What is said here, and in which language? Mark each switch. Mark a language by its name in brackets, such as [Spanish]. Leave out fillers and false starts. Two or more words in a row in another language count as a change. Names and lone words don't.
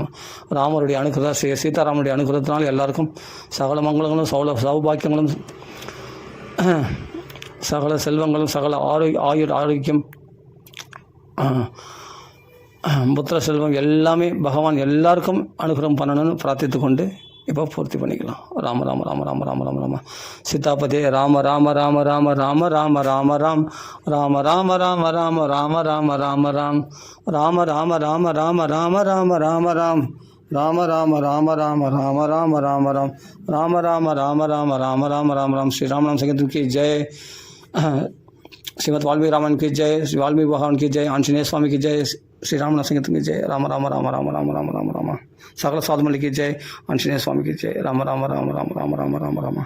[Tamil] ராமருடைய அனுகிரகம், சீதாராமனுடைய அனுகிரகத்தினால் எல்லாருக்கும் சகல மங்களங்களும் சௌபாக்கியங்களும் சகல செல்வங்களும் சகல ஆரோக்கியம் புத்திர செல்வம் எல்லாமே பகவான் எல்லாருக்கும் அனுகிரகம் பண்ணணும்னு பிரார்த்தித்து கொண்டு இப்போ பூர்த்தி பண்ணிக்கலாம். ராம ராம ராம ராம ராம ராம ராம. சீதாபதே ராம ராம ராம ராம ராம ராம ராம ராம் ராம ராம ராம ராம ராம ராம ராம ராம் ராம ராம ராம ராம ராம ராம ராம ராம் ராம ராம ராம ராம ராம ராம ராம ராம் ராம ராம ராம ராம ராம ராம ராம ராம். [Hindi] ஸ்ரீ ராமநாम संकीर्तन की जय. श्रीमद वाल्मीकि रामायण की जय. श्री वाल्मीकि भगवान की जय. आंजनेय स्वामी की जय. श्री रामनाम संकीर्तन की जय. राम राम राम राम राम राम राम राम. सकल साधु की जय. आंजनेय स्वामी की जय. राम राम राम राम राम राम राम राम.